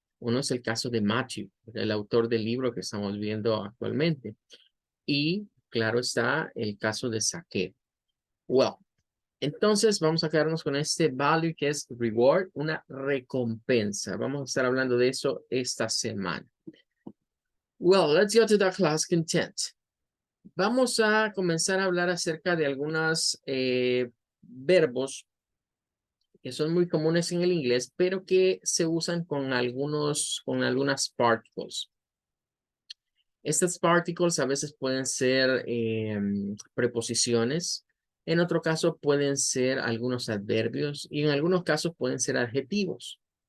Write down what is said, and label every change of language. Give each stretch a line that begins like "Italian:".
Spanish: Uno es el caso de Matthew, el autor del libro que estamos viendo actualmente. Y claro está el caso de Zaqueo.
English: Well,
Spanish: entonces vamos a quedarnos con este value que es reward, una recompensa. Vamos a estar hablando de eso esta semana.
English: Well, let's go to the class content.
Spanish: Vamos a comenzar a hablar acerca de algunos verbos que son muy comunes en el inglés, pero que se usan con algunas particles. Estas particles a veces pueden ser preposiciones, en otro caso pueden ser algunos adverbios, y en algunos casos pueden ser adjetivos.